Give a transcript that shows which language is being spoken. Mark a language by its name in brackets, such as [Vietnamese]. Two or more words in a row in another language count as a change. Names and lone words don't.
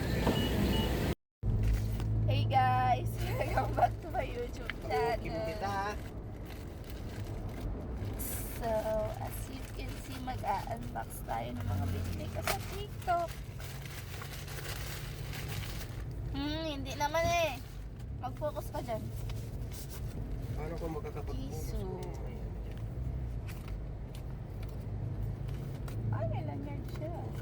[English] Hey guys, welcome back to my YouTube channel. So, as you can see, [Filipino] mag-a-unbox tayo ng mga binili ko sa TikTok. Hindi naman eh. Mag-focus ka dyan. Paano ko makakapag-focus? Ay, may lanyard siya.